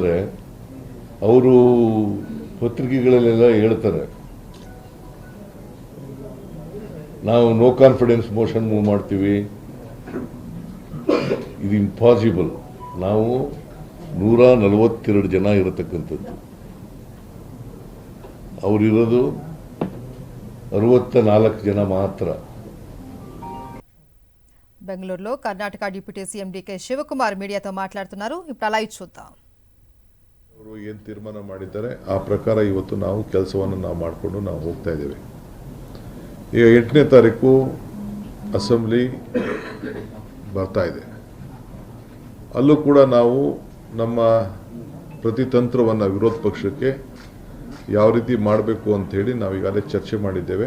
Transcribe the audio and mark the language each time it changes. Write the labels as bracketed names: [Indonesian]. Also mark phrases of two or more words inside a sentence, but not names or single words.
[Kannada] ಯಾಕಂತಂದರೆ ಅವರು ಪತ್ರಿಕೆಗಳಲ್ಲೆಲ್ಲ ಹೇಳ್ತಾರೆ, ನಾವು [English] no confidence motion move [Kannada] ಮಾಡ್ತೀವಿ. ಇದು ಇಂಪಾಸಿಬಲ್. ನಾವು 142 ಜನ ಇರತಕ್ಕಂಥದ್ದು, ಅವರಿರೋದು 64 ಜನ ಮಾತ್ರ. [Telugu] బెంగళూరులో కర్ణాటక [English] deputy CM [Telugu] డీకే శివకుమార్ మీడియాతో మాట్లాడుతున్నారు. ఇప్పుడు లైవ్ చూద్దాం. [Kannada] ಅವರು ಏನು ತೀರ್ಮಾನ ಮಾಡಿದ್ದಾರೆ ಆ ಪ್ರಕಾರ ಇವತ್ತು ನಾವು ಕೆಲಸವನ್ನು ನಾವು ಮಾಡಿಕೊಂಡು ನಾವು ಹೋಗ್ತಾ ಇದ್ದೇವೆ. ಈಗ 8ನೇ ತಾರೀಕು ಅಸೆಂಬ್ಲಿ ಬರ್ತಾ ಇದೆ. ಅಲ್ಲೂ ಕೂಡ ನಾವು ನಮ್ಮ ಪ್ರತಿತಂತ್ರವನ್ನು ವಿರೋಧ ಪಕ್ಷಕ್ಕೆ ಯಾವ ರೀತಿ ಮಾಡಬೇಕು ಅಂಥೇಳಿ ನಾವು ಈಗಾಗಲೇ ಚರ್ಚೆ ಮಾಡಿದ್ದೇವೆ.